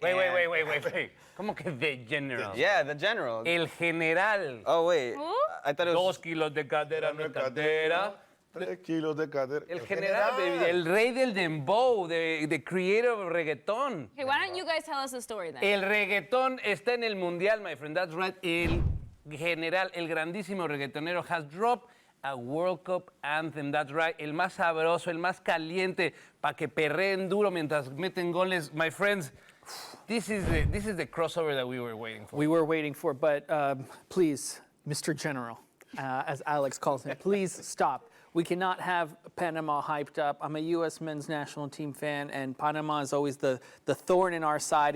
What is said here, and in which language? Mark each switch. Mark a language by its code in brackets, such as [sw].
[en] Wait. [es] ¿Cómo que [en] the General? Yeah, the General. [es] El General. [en] Oh, wait. Who? I thought it was... [es] 2 kilos de cadera, no es cadera. 3 kilos de cadera. [en] El General, baby. [es] El rey del dembow, [en] the creator of reggaeton. Okay, why don't you guys tell us the story then? [es] El reggaetón está en el mundial, [en] my friend. That's right. El General, [es] el grandísimo reggaetonero, [en] has dropped a World Cup anthem. That's right. [es] El más sabroso, el más caliente, para que perreen duro mientras meten goles. [en] My friends, this is the crossover that we were waiting for. We were waiting for, but please, Mr. General, as Alex calls him, please stop. We cannot have Panama hyped up. I'm a U.S. men's national team fan, and Panama is always the thorn in our side.